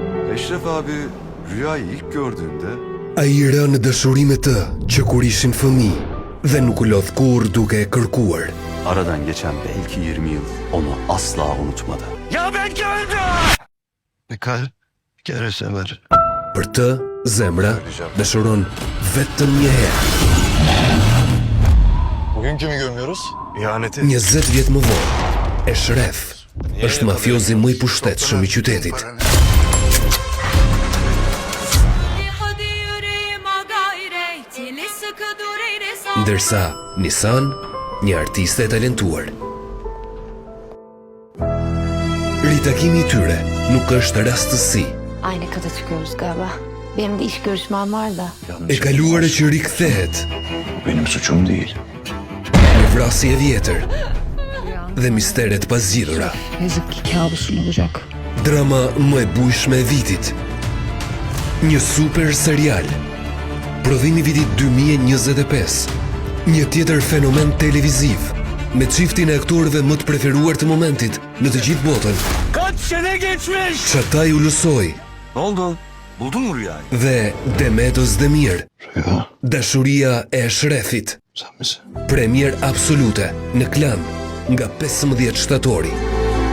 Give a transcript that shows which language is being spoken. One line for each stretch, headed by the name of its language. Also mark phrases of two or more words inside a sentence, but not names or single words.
Turkish: Eşref abi rüyayı ilk gördüğünde
Albanian: Ai rë në dëshuri me të që kur ishin fëmijë dhe nuk u lodh kurrë duke e kërkuar.
Turkish: aradan geçen belki 20 yıl onu asla unutmadı. Ya belki öldü! Kalp bir kere sever.
Albanian: Për të, zemra dëshiron vetëm një herë.
Turkish: Bugün kimi gömüyoruz? İhaneti.
Albanian: 20 vjet më vonë, Eşref është mafiozi më i pushtetshëm i qytetit. Ndërsa Nisan, një artiste e talentuar. Ritakimi i tyre nuk është rastësi.
Turkish: Aynı kata çıkıyoruz galiba. Benim de iş görüşmem var da.
Albanian: E kaluara që rikthehet
Turkish: Benim suçum değil.
Albanian: në vrasje e vjetër dhe misteret pazgjidhura.
Turkish: Yazık ki kabusun olacak.
Albanian: Drama më e bujshme e vitit. Një super serial. Prodhimi vitit 2025. Një tjetër fenomen televiziv me çiftin e aktorëve më të preferuar të momentit në të gjithë botën.
Turkish: Kaç sene geçmiş!
Albanian: Çataj Ulusoj
Turkish: Ne oldu? Buldun mu rüyayı?
Albanian: dhe Demet Özdemir. Rüya Dashuria e Eşrefit.
Turkish: sen misin?
Albanian: Premier absolute në Klan nga 15 shtatori.